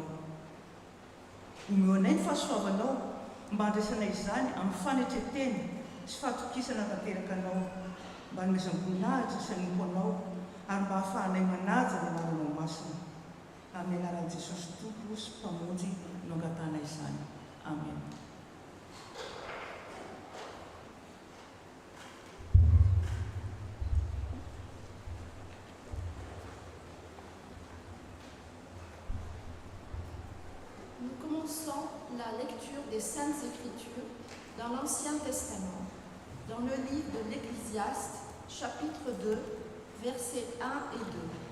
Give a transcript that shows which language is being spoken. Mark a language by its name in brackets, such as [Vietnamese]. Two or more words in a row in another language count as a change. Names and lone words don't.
[Malagasy] Omeo anay ny fahasoavanao mba handraisanay izany amin'ny fanetreteny sy fahatokisana tanteraka anao, mba nomezam-boninahitra sanompo anao ary mba hahafahanay manaja ny anaranao masina. Amin'ny anaran'i Jesosy Tompo sy Mpamonjy no angatana izany. Amen. [French] Nous commençons la lecture des Saintes Écritures dans l'Ancien Testament, dans le livre de l'Ecclésiaste, chapitre 2, versets 1 et 2.